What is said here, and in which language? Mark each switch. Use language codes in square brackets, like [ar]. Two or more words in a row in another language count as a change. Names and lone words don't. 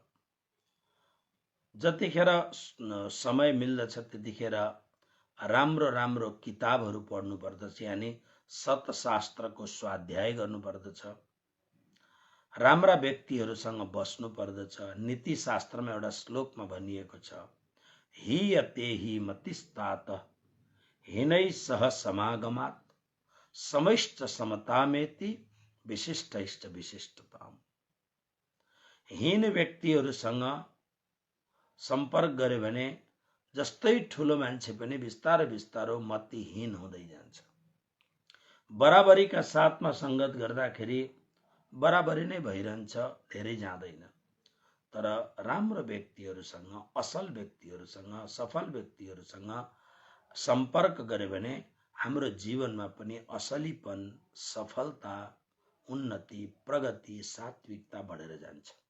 [ne] जतिखेर समय मिल्दछ त्यतिखेर राम्रो राम्रो किताबहरू पढ्नुपर्दछ, यानि सतशास्त्रको स्वाध्याय गर्नुपर्दछ। राम्रा व्यक्तिहरूसँग बस्नु पर्दछ। नीतिशास्त्रमा एउटा श्लोकमा भनिएको छ, [sa] हीयते हि मतिस्तात हिनै सह समागमात् समैश्च समतामेति विशिष्टैश्च विशिष्टताम्। [ne] हीन व्यक्तिहरूसँग सम्पर्क गर्यो भने जस्तै ठुलो मान्छे पनि बिस्तारै बिस्तारो मतिहीन हुँदै जान्छ। बराबरीका साथमा संगत गर्दाखेरि बराबरी नै भइरहन्छ, धेरै जाँदैन। तर राम्रो व्यक्तिहरूसँग, असल व्यक्तिहरूसँग, सफल व्यक्तिहरूसँग सम्पर्क गर्यो भने हाम्रो जीवनमा पनि असलीपन, सफलता, उन्नति, प्रगति, सात्विकता बढेर जान्छ।